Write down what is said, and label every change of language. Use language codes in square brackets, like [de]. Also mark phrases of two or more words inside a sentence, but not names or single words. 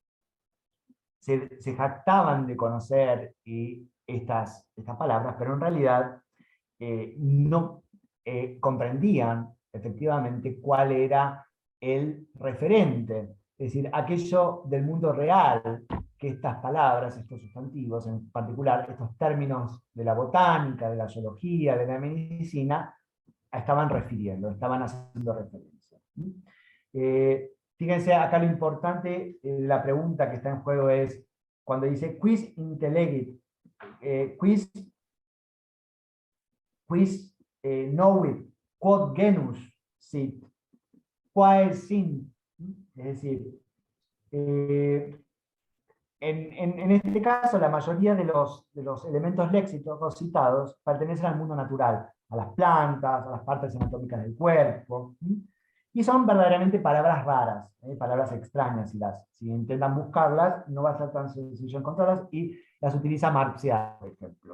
[es] se jactaban de conocer estas palabras, pero en realidad no comprendían efectivamente cuál era el referente, es decir, aquello del mundo real que estas palabras, estos sustantivos, en particular estos términos de la botánica, de la zoología, de la medicina, estaban refiriendo, estaban haciendo referencia. Fíjense acá lo importante, la pregunta que está en juego es, cuando dice [la] quis intellegit, quis knowit, quod genus sit, quae sint. [es] Es decir, en este caso la mayoría de los elementos léxicos citados pertenecen al mundo natural, a las plantas, a las partes anatómicas del cuerpo, y son verdaderamente palabras raras, palabras extrañas, si intentan buscarlas no va a ser tan sencillo encontrarlas, y las utiliza Marxial, por ejemplo.